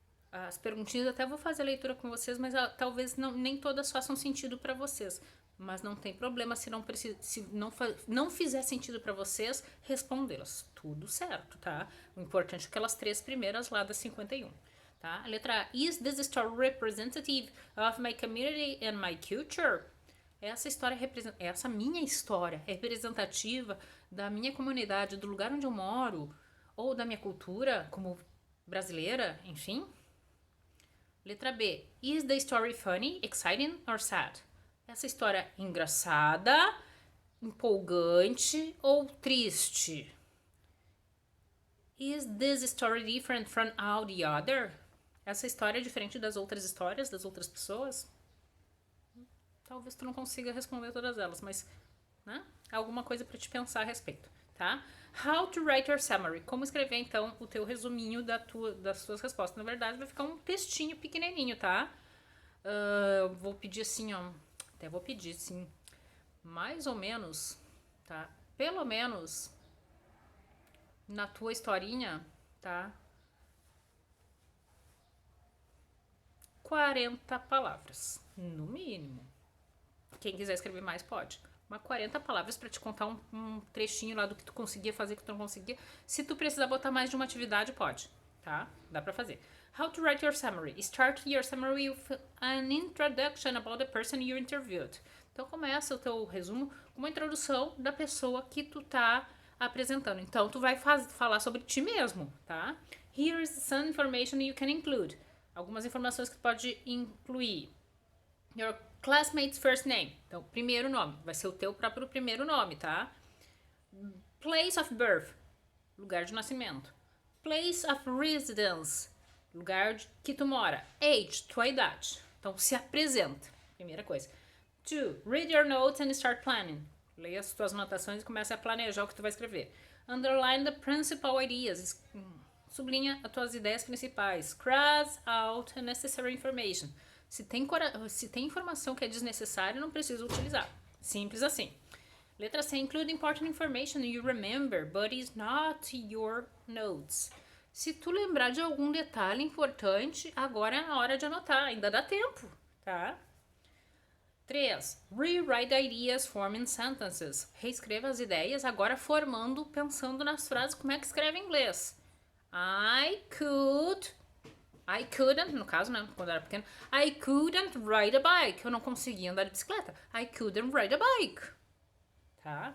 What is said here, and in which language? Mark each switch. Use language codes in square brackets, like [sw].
[pt] As perguntinhas até vou fazer a leitura com vocês, mas talvez nem todas façam sentido para vocês. Mas não tem problema se não fizer sentido para vocês, respondê-las. Tudo certo, tá? O importante é aquelas 3 primeiras lá da 51. Tá? A letra A. [en] Is this story representative of my community and my culture? [pt] Essa minha história é representativa da minha comunidade, do lugar onde eu moro, ou da minha cultura como brasileira, enfim. Letra B. [en] Is the story funny, exciting or sad? [pt] Essa história é engraçada, empolgante ou triste? [en] Is this story different from all the other? [pt] Essa história é diferente das outras histórias, das outras pessoas? Talvez tu não consiga responder todas elas, mas né, alguma coisa para te pensar a respeito, tá? [en] How to write your summary. [pt] Como escrever, então, o teu resuminho das tuas respostas. Na verdade, vai ficar um textinho pequenininho, tá? Vou pedir assim, ó. Até vou pedir, sim. Mais ou menos, tá? Pelo menos na tua historinha, tá? 40 palavras, no mínimo. Quem quiser escrever mais, pode. Mas 40 palavras para te contar um trechinho lá do que tu conseguia fazer, que tu não conseguia. Se tu precisar botar mais de uma atividade, pode, tá? Dá pra fazer. [en] How to write your summary. Start your summary with an introduction about the person you interviewed. [pt] Então, começa o teu resumo com uma introdução da pessoa que tu tá apresentando. Então, tu vai falar sobre ti mesmo, tá? [en] Here's some information you can include. [pt] Algumas informações que tu pode incluir. [en] Your classmate's first name. [pt] Então, primeiro nome. Vai ser o teu próprio primeiro nome, tá? [en] Place of birth. [pt] Lugar de nascimento. [en] Place of residence. [pt] Lugar que tu mora. Age. Tua idade. Então, se apresenta. Primeira coisa. 2. [en] Read your notes and start planning. [pt] Leia as tuas anotações e comece a planejar o que tu vai escrever. [en] Underline the principal ideas. [pt] Sublinha as tuas ideias principais. [en] Cross out unnecessary information. [pt] Se tem informação que é desnecessária, não precisa utilizar. Simples assim. Letra C. [en] Include important information you remember, but is not your notes. [pt] Se tu lembrar de algum detalhe importante, agora é a hora de anotar. Ainda dá tempo, tá? 3. [en] Rewrite ideas forming sentences. [pt] Reescreva as ideias, agora formando, pensando nas frases, como é que escreve em inglês. [en] I couldn't, [pt] no caso, né, quando eu era pequeno, [en] I couldn't ride a bike. [pt] Eu não conseguia andar de bicicleta. [en] I couldn't ride a bike. [pt] Tá?